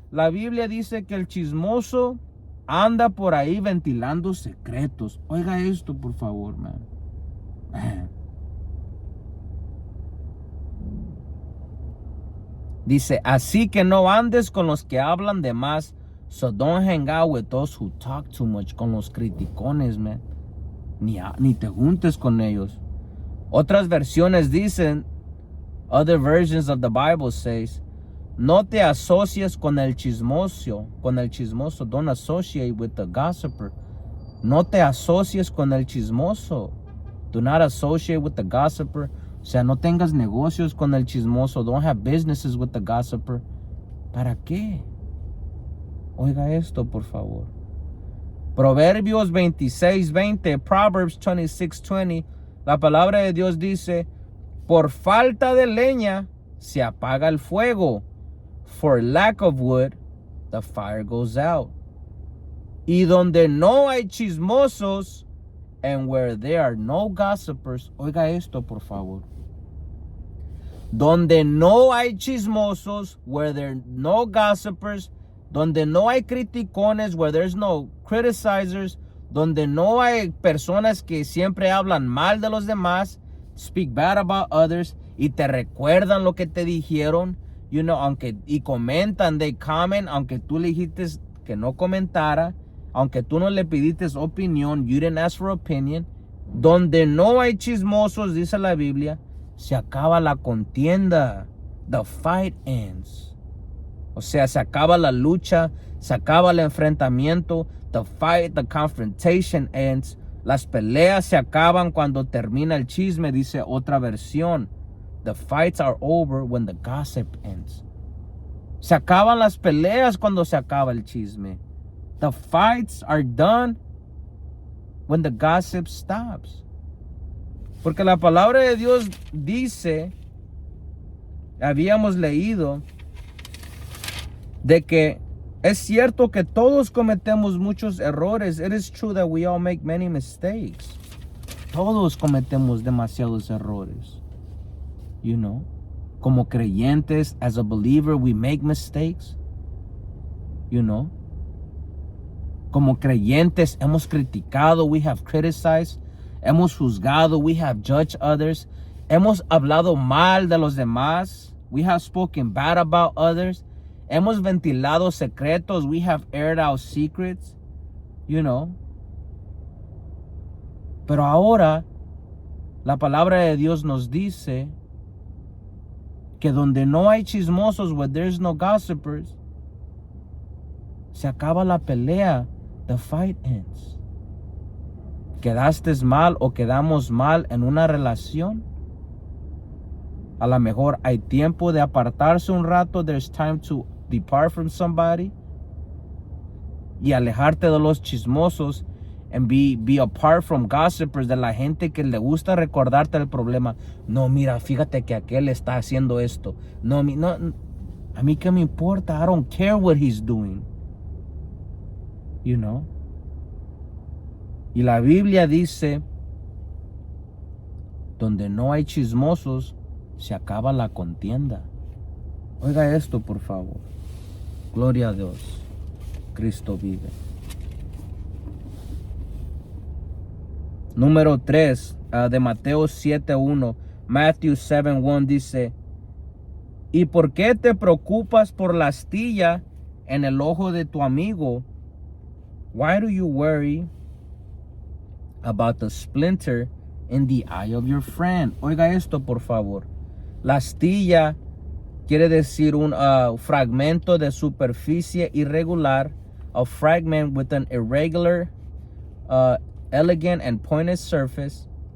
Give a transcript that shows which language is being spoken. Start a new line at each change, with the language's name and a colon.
Spanish: La Biblia dice que el chismoso anda por ahí ventilando secretos. Oiga esto, por favor, man. Dice, así que no andes con los que hablan de más.
English: So don't hang out with those who talk too much.
Spanish: Con los criticones, man. Ni te juntes con ellos. Otras versiones dicen,
English: other versions of the Bible says,
Spanish: no te asocies con el chismoso. Con el chismoso.
English: Don't associate with the gossiper.
Spanish: No te asocies con el chismoso.
English: Do not associate with the gossiper.
Spanish: O sea, no tengas negocios con el chismoso.
English: Don't have businesses with the gossiper.
Spanish: ¿Para qué? Oiga esto, por favor. Proverbios 26:20, Proverbs 26:20, la palabra de Dios dice, por falta de leña se apaga el fuego.
English: For lack of wood, the fire goes out.
Spanish: Y donde no hay chismosos,
English: and where there are no gossipers,
Spanish: oiga esto, por favor. Donde no hay chismosos,
English: where there are no gossipers,
Spanish: donde no hay criticones,
English: where there's no criticizers,
Spanish: donde no hay personas que siempre hablan mal de los demás,
English: speak bad about others,
Spanish: y te recuerdan lo que te dijeron,
English: you know,
Spanish: y comentan,
English: they comment,
Spanish: aunque tú le dijiste que no comentara, aunque tú no le pidiste opinión,
English: you didn't ask for opinion.
Spanish: Donde no hay chismosos, dice la Biblia, se acaba la contienda.
English: The fight ends.
Spanish: O sea, se acaba la lucha, se acaba el enfrentamiento.
English: The fight, the confrontation ends.
Spanish: Las peleas se acaban cuando termina el chisme, dice otra versión.
English: The fights are over when the gossip ends.
Spanish: Se acaban las peleas cuando se acaba el chisme.
English: The fights are done when the gossip stops.
Spanish: Porque la palabra de Dios dice, habíamos leído, de que es cierto que todos cometemos muchos errores.
English: It is true that we all make many mistakes.
Spanish: Todos cometemos demasiados errores.
English: You know,
Spanish: como creyentes,
English: as a believer, we make mistakes. You know,
Spanish: como creyentes hemos criticado,
English: we have criticized.
Spanish: Hemos juzgado,
English: we have judged others.
Spanish: Hemos hablado mal de los demás.
English: We have spoken bad about others.
Spanish: Hemos ventilado secretos.
English: We have aired out secrets. You know.
Spanish: Pero ahora, la palabra de Dios nos dice que donde no hay chismosos,
English: where there's no gossipers,
Spanish: se acaba la pelea.
English: The fight ends.
Spanish: ¿Quedaste mal o quedamos mal en una relación? A lo mejor hay tiempo de apartarse un rato.
English: There's time to depart from somebody.
Spanish: Y alejarte de los chismosos.
English: And be apart from gossipers,
Spanish: de la gente que le gusta recordarte el problema. No, mira, fíjate que aquel está haciendo esto. No, a mí qué me importa.
English: I don't care what he's doing. You know.
Spanish: Y la Biblia dice, donde no hay chismosos, se acaba la contienda. Oiga esto, por favor. Gloria a Dios. Cristo vive. Número 3 de Mateo 7:1. Matthew 7:1 dice, ¿y por qué te preocupas por la astilla en el ojo de tu amigo?
English: Why do you worry about the splinter in the eye of your friend?
Spanish: Oiga esto, por favor. La astilla quiere decir un fragmento de superficie irregular.
English: A fragment with an irregular, elegant and pointed surface.